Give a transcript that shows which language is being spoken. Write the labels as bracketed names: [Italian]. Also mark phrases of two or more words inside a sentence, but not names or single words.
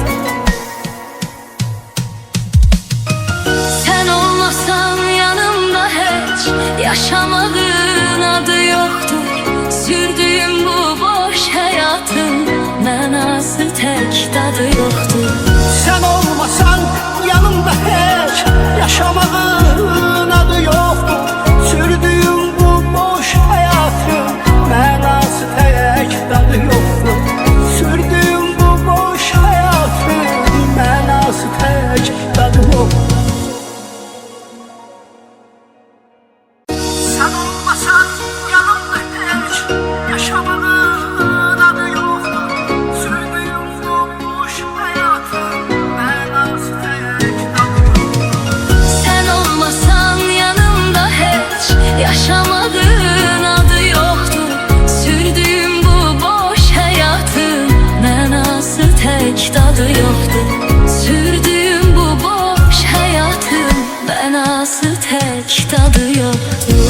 [Azerbaijani] Sen olmasan yanımda heç yaşamağın adı yoxdur. Sürdüyüm bu boş həyatın mənası tək dadı yoxdur. [Turkish] Sen olmasan yanımda hiç yaşamağın adı yoktur. Sürdüğüm bu boş hayatın mənası tek tadı yoktur. Sürdüğüm bu boş hayatın mənası tek tadı yoktur. Sen olmasan yanımda hiç yaşamağın adı yoktur. Sürdüğüm bu boş hayatın mənası tek tadı yoktur. [Azerbaijani] Sen olmasan yanımda heç yaşamağın adı yoxdur. Sürdüyüm bu boş həyatın mənası tək dadı yoxdur. Sürdüyüm bu boş həyatın mənası tək dadı yoxdur.